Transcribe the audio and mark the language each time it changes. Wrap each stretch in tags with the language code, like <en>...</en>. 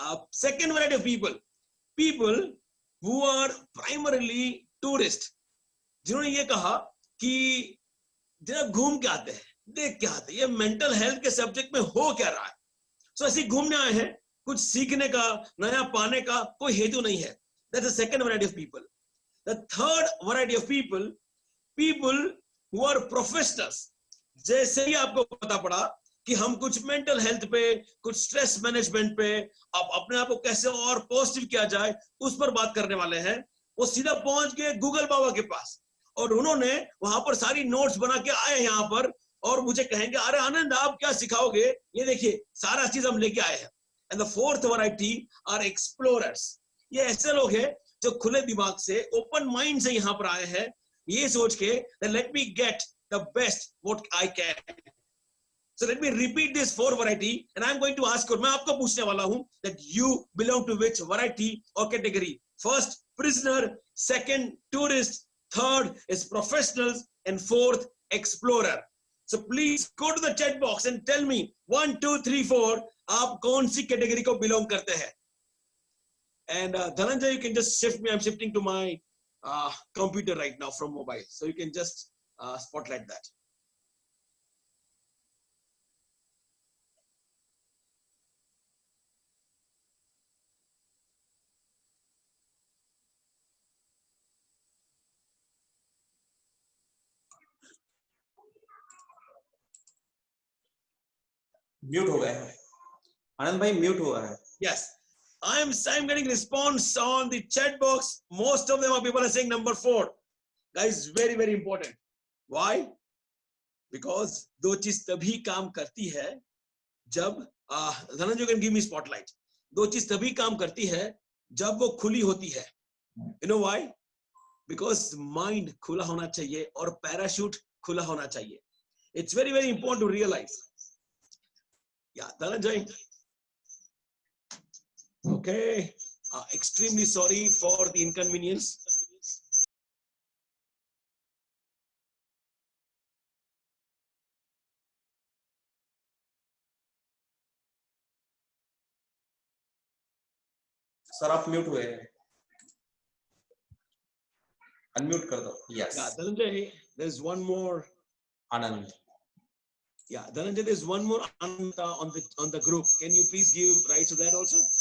<en>Second variety of people who are primarily tourists,</en> <hi>जिन्होंने ये कहा कि जरा घूम के आते हैं, देख के आते हैं, ये मेंटल हेल्थ के सब्जेक्ट में हो क्या रहा है. सो ऐसे घूमने आए हैं, कुछ सीखने का, नया पाने का कोई हेतु नहीं है.</hi> <en>That's the second variety of people. The third variety of people who are professionals.</en> <hi>जैसे ही आपको पता पड़ा कि हम कुछ मेंटल हेल्थ पे, कुछ स्ट्रेस मैनेजमेंट पे, अब अपने आप को कैसे और पॉजिटिव किया जाए उस पर बात करने वाले हैं, वो सीधा पहुंच गए गूगल बाबा के पास और उन्होंने वहां पर सारी नोट्स बना के आए यहाँ पर और मुझे कहेंगे अरे आनंद आप क्या सिखाओगे, ये देखिए सारा चीज हम लेके आए हैं।</hi> <en>And the fourth variety are explorers.</en> <hi>ये ऐसे लोग हैं जो खुले दिमाग से, ओपन माइंड से यहाँ पर आए हैं, ये सोच के</hi> <en>Let me get the best what I can. So let me repeat this 4 variety and I'm going to ask you,</en> <hi>मैं आपको पूछने वाला हूं</hi> <en>that you belong to which variety or category. First, prisoner. Second, tourist. Third is professionals. And fourth, explorer. So please go to the chat box and tell me 1, 2, 3, 4</en> <hi>आप कौन सी category को belong करते हैं.</hi> <en>And Dhananjay, you can just shift me. I'm shifting to my computer right now from mobile. So you can just spotlight that.</en> <hi>Mute हो गया है आनंद भाई, mute हुआ है।</hi> <en>Yes, I'm getting response on the chat box. Most of them are people are saying number 4. Guys, very very important. Why?</en> <hi>Because दो चीज तभी काम करती है जब Dhananjay</hi> <en>can give me spotlight.</en> <hi>दो चीज तभी काम करती है जब वो खुली होती है.</hi> <en>You know why?</en> <hi>Because mind खुला होना चाहिए और पैराशूट खुला होना चाहिए.</hi> <en>It's very very important to realize. Yeah, Dhananjay. Okay. Extremely sorry for the inconvenience.</en> <hi>Sir आप म्यूट हुए हैं, अनम्यूट कर दो।</hi> <en>Yes Yeah, Dhananjay, there's one more. Anand. Yeah, Dhananjay, there's one more Ananta on the group. Can you please give rights to that also?</en>